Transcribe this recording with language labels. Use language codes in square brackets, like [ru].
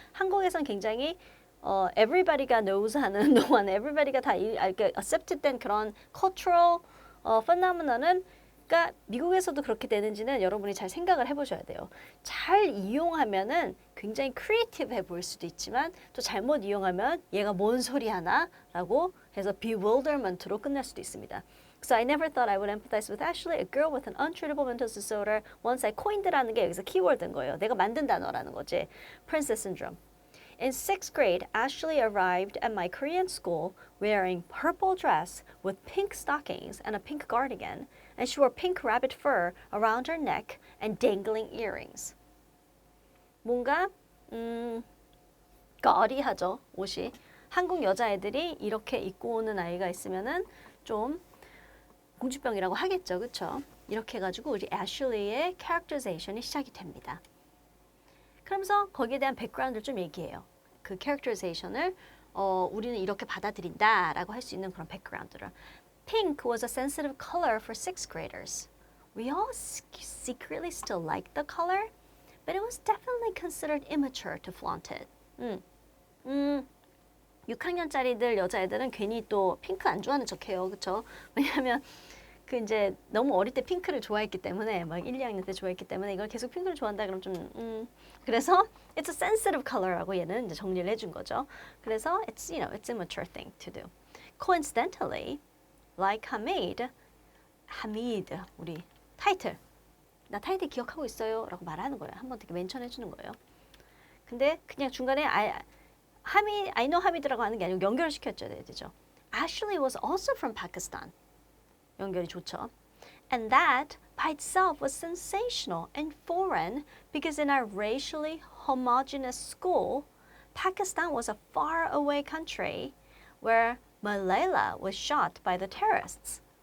[ko] 한국에선 굉장히 everybody가 knows 하는 동안 everybody가 다 accepted 된 그런 [en] cultural phenomenon [ko] 은 그러니까 미국에서도 그렇게 되는지는 여러분이 잘 생각을 해보셔야 돼요. 잘 이용하면은 굉장히 크리에이티브해 보일 수도 있지만 또 잘못 이용하면 얘가 뭔 소리 하나? 라고 해서 bewilderment로 끝날 수도 있습니다. [en] So I never thought I would empathize with Ashley, a girl with an untreatable mental disorder. Once I coined [ko] 라는 게 여기서 키워드인 거예요. 내가 만든 단어라는 거지. [en] Princess syndrome. In 6th grade, Ashley arrived at my Korean school wearing purple dress with pink stockings and a pink cardigan, and she wore pink rabbit fur around her neck and dangling earrings. [ko] 뭔가 거리하죠, 옷이. 한국 여자애들이 이렇게 입고 오는 아이가 있으면은 좀 공주병이라고 하겠죠, 그렇죠? 이렇게 해가지고 우리 애슐리의 characterization이 시작이 됩니다. 그러면서 거기에 대한 백그라운드를 좀 얘기해요. 그 characterization을 우리는 이렇게 받아들인다라고 할 수 있는 그런 백그라운드를. [en] Pink was a sensitive color for 6th graders. We all secretly still liked the color, but it was definitely considered immature to flaunt it. [ko] 6학년짜리들 여자애들은 괜히 또 핑크 안 좋아하는 척해요, 그렇죠? 왜냐하면 그 이제 너무 어릴 때 핑크를 좋아했기 때문에 막 1, 2학년 때 좋아했기 때문에 이걸 계속 핑크를 좋아한다 그럼 좀 그래서 [en] it's a sensitive color [ko] 라고 얘는 이제 정리를 해준 거죠. 그래서 [en] it's it's a mature thing to do. Coincidentally, like [ko] Hamid 우리 타이틀 나 타이틀 기억하고 있어요라고 말하는 거예요. 한번 되게 멘션해 주는 거예요. 근데 그냥 중간에 [en] I know [ko] Hamid라고 하는 게 아니고 연결을 시켜줘야 되죠. [en] Ashley was also from Pakistan. [ko] 연결이 좋죠. [en] And that by itself was sensational and foreign because in our racially homogeneous school, Pakistan was a faraway country where Malala was shot by the terrorists.